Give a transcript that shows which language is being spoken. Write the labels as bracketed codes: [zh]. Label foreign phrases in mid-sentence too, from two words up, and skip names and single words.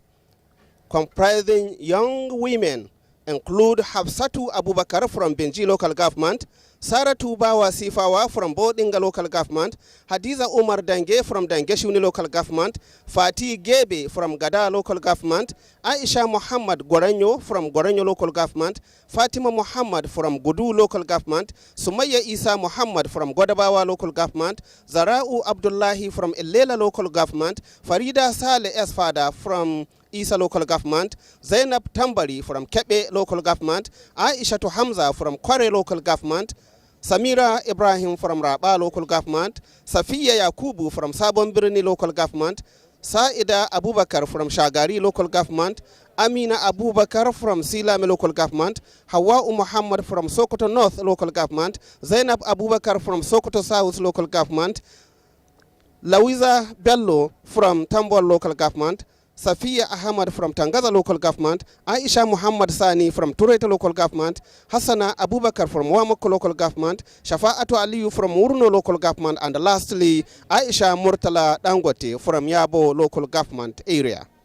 [en] comprising young women include Hafsatu Abubakar from Benji local government, Saratu Bawa Sifawa from Bodinga local government, Hadiza Umar Dange from Dangeshuni local government, Fatih Gebe from Gada local government, Aisha Muhammad Gorenyo from Gorenyo local government, Fatima Muhammad from Gudu local government, Sumaya Isa Muhammad from Godabawa local government, Zarau Abdullahi from Ilela local government, Farida Saleh Esfada from Isa local government, Zainab Tambari from Kebe local government, Aisha Hamza from Kware local government, Samira Ibrahim from Raba local government, Safiya Yakubu from Sabon Birni local government, Saida Abubakar from Shagari local government, Amina Abubakar from Silame local government, Hawa Muhammad from Sokoto North local government, Zainab Abubakar from Sokoto South local government, Lawiza Bello from Tambol local government, Safiya Ahmad from Tangaza local government, Aisha Muhammad Sani from Tureta local government, Hassana Abubakar from Wamako local government, Shafa'atu Aliyu from Urno local government, and lastly, Aisha Murtala Dangote from Yabo local government area.